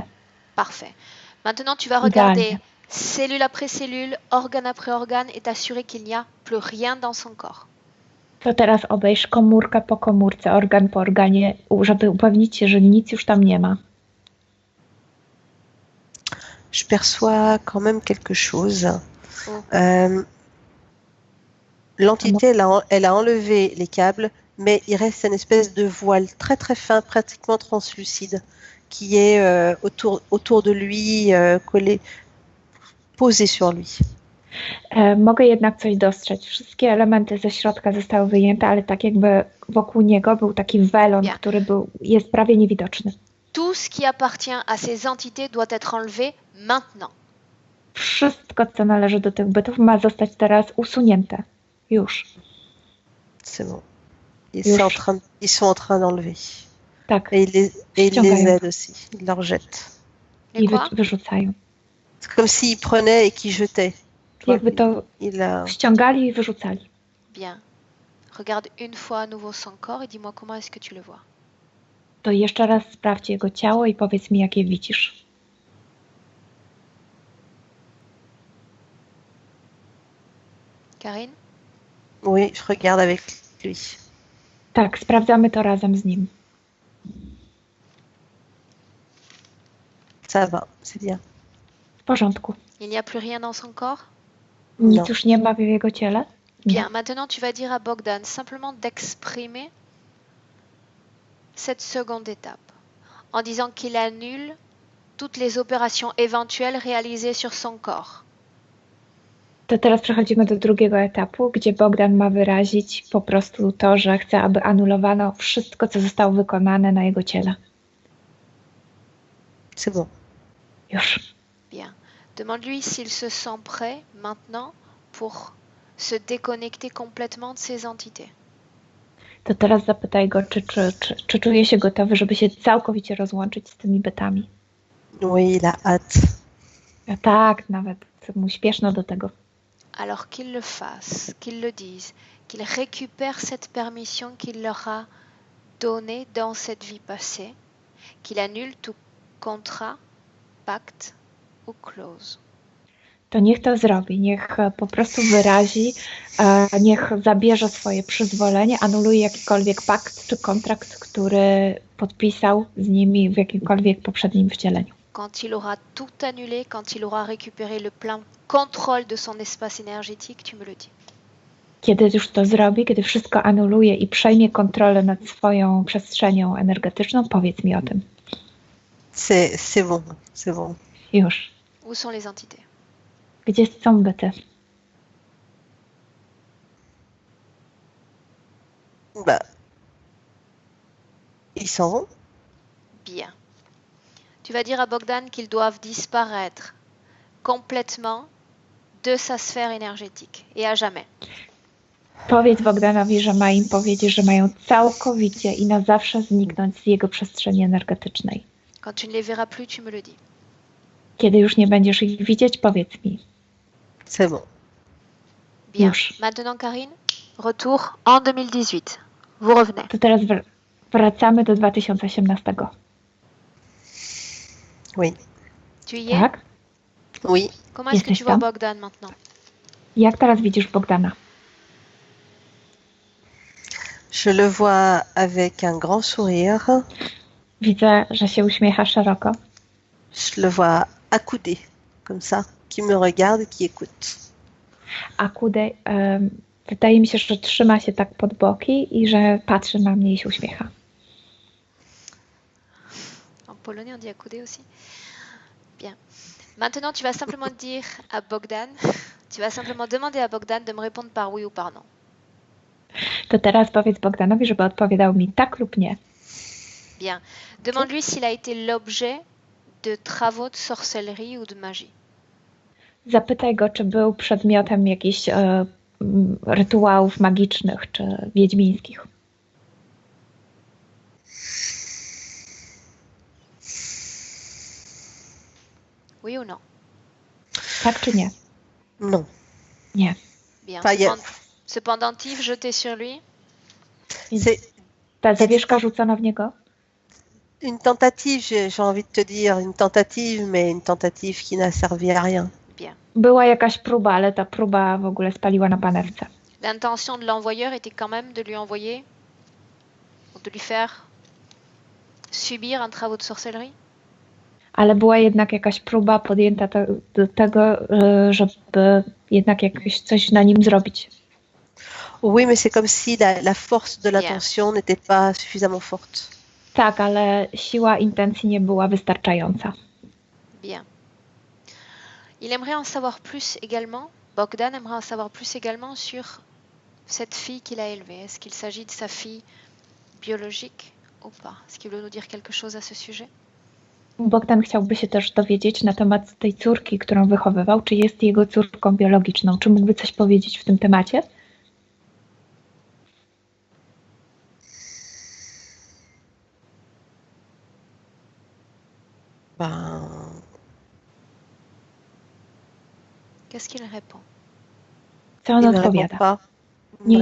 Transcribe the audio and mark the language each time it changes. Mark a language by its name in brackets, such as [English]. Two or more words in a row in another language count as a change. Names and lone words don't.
[French] Parfait. Maintenant, tu vas regarder [Polish] Idéalnie. [French] cellule après cellule, organe après organe et t'assurer qu'il n'y a plus rien dans son corps. [Polish] To teraz obejrz komórkę po komórce, organ po organie, żeby upewnić się, że nic już tam nie ma. [French] Je perçois quand même quelque chose. Oh. L'entité, elle a enlevé les câbles, mais il reste une espèce de voile très très fin, pratiquement translucide, qui est autour de lui, collé, posé sur lui. [Polish] Mogę jednak coś dostrzec. Wszystkie elementy ze środka zostały wyjęte, ale tak jakby wokół niego był taki welon, Ja. który jest prawie niewidoczny. [French] Tout ce qui appartient à ces entités doit être enlevé maintenant. [Polish] Wszystko, co należy do tych bytów, ma zostać teraz usunięte. Już. [French] C'est bon. Ils [Polish] Już. [French] sont en train d'enlever. [Polish] Tak. [French] Et ils les [Polish] Ściągają. [French] aident aussi. Ils leur jettent. Les [Polish] I [French] quoi? [Polish] wyrzucają. [French] C'est comme s'ils prenaient et qu'ils jetaient. Tu vois, [Polish] Jakby to [French] il a... [Polish] ściągali i wyrzucali. [French] Bien. Regarde une fois à nouveau son corps et dis-moi comment est-ce que tu le vois. [Polish] To jeszcze raz sprawdź jego ciało i powiedz mi, jakie widzisz. [French] Karine? Oui, je regarde avec lui. [Polish] Tak, sprawdzamy to razem z nim. [French] Ça va, c'est bien. [Polish] W porządku. [French] Il n'y a plus rien dans son corps? [Polish] Nic No. już nie ma w jego ciele? Nie. [French] Bien, maintenant tu vas dire à Bogdan simplement d'exprimer cette seconde étape en disant qu'il annule toutes les opérations éventuelles réalisées sur son corps. [Polish] To teraz przechodzimy do drugiego etapu, gdzie Bogdan ma wyrazić po prostu to, że chce, aby anulowano wszystko, co zostało wykonane na jego ciele. [French] C'est bon. [Polish] Już. [French] Bien. Demande-lui s'il se sent prêt maintenant pour se déconnecter complètement de ces entités. [Polish] To teraz zapytaj go, czy czuje się gotowy, żeby się całkowicie rozłączyć z tymi bytami. [French] Oui, il a hâte. [Polish] A tak, nawet mu śpieszno do tego. [French] Alors qu'il le fasse, qu'il le dise, qu'il récupère cette permission qu'il leur a donnée dans cette vie passée, qu'il annule tout contrat, pacte ou clause. [Polish] To niech to zrobi, niech po prostu wyrazi, niech zabierze swoje przyzwolenie, anuluje jakikolwiek pakt czy kontrakt, który podpisał z nimi w jakimkolwiek poprzednim wcieleniu. [French] Quand il aura tout annulé, quand il aura récupéré le plein contrôle de son espace énergétique, tu me le dis. [Polish] Kiedy już to zrobi, kiedy wszystko anuluje i przejmie kontrolę nad swoją przestrzenią energetyczną, powiedz mi o tym. [French] C'est bon, c'est bon. [Polish] Już. [French] Où sont les entités? [Polish] Gdzie są byty? [French] Bah, ils s'en vont. Bien. Tu vas dire à Bogdan qu'ils doivent disparaître complètement de sa sphère énergétique et à jamais. [Polish] Powiedz Bogdanowi, że ma im powiedzieć, że mają całkowicie i na zawsze zniknąć z jego przestrzeni energetycznej. [French] Quand tu ne les verras plus, tu me le dis. [Polish] Kiedy już nie będziesz ich widzieć, powiedz mi. [French] C'est bon. Bien. [Polish] Już. [French] Maintenant, Karine, retour en 2018. Vous revenez. [Polish] To teraz wracamy do 2018. [French] Oui. Tu y es? [Polish] Tak? [French] Oui. Comment est-ce que [Polish] Jesteś [French] tu vois [Polish] tam? [French] Bogdan maintenant? [Polish] Jak teraz widzisz Bogdana? [French] Je le vois avec un grand sourire. [Polish] Widzę, że się uśmiecha szeroko. [French] Je le vois accoudé, comme ça, qui me regarde, qui écoute. [Polish] A Kude, wydaje mi się, że trzyma się tak pod boki i że patrzy na mnie i się uśmiecha. [French] En polonais, on dit accoudé aussi. Bien. Maintenant, tu vas simplement dire à Bogdan, tu vas simplement demander à Bogdan de me répondre par oui ou par non. [Polish] To teraz powiedz Bogdanowi, żeby odpowiadał mi tak lub nie. [French] Bien. Demande-lui s'il a été l'objet de travaux de sorcellerie ou de magie. [Polish] Zapytaj go, czy był przedmiotem jakichś rytuałów magicznych czy wiedźmińskich. [French] Oui ou non? [Polish] Tak czy nie? [French] Non. [Polish] Nie. [French] Bien. Enfin, il y a- Ce pendentif jeté sur lui? C'est [Polish] Ta zawieszka rzucona w niego? [French] une tentative, j'ai envie de te dire, une tentative, mais une tentative qui n'a servi à rien. Bien. [Polish] Była jakaś próba, ale ta próba w ogóle spaliła na panewce. [French] L'intention de l'envoyeur était quand même de lui envoyer, de lui faire subir un travaux de sorcellerie? [Polish] Ale była jednak jakaś próba podjęta do tego, żeby jednak jakieś coś na nim zrobić. [French] Oui, mais c'est comme si la force de l'intention n'était pas suffisamment forte. [Polish] Tak, ale siła intencji nie była wystarczająca. [French] Bien. Il aimerait en savoir plus également, Bogdan aimerait en savoir plus également sur cette fille qu'il a élevée. Est-ce qu'il s'agit de sa fille biologique ou pas? Est-ce qu'il veut nous dire quelque chose à ce sujet? [Polish] Bogdan chciałby się też dowiedzieć na temat tej córki, którą wychowywał, czy jest jego córką biologiczną. Czy mógłby coś powiedzieć w tym temacie? [French] Ben, Qu'est-ce qu'il répond? [Polish] Co on [French] il ne répond [Polish] odpowiada? [French] pas. Il ne